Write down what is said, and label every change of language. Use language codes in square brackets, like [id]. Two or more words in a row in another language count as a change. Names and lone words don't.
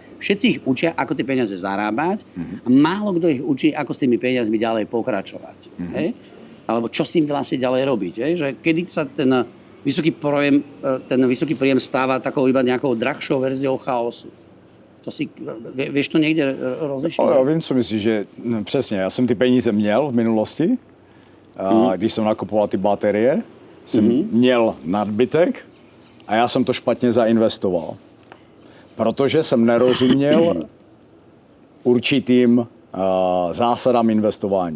[sk] Všetci ich učia, ako tie peniaze zarábať a málo kto ich učí, ako s tými peniazmi ďalej pokračovať. Hej? Alebo čo s tým vlastne ďalej robiť. Hej? Že kedy sa ten vysoký príjem stáva takou iba nejakou drahšou verziou chaosu. To si, vieš to niekde rozlišiť? [cs] Já vím, co myslíš, že přesně, já jsem ty peníze měl v minulosti, když jsem nakupoval ty baterie, jsem měl nadbytek a já jsem to špatně zainvestoval. Protože jsem nerozuměl určitým zásadám investování.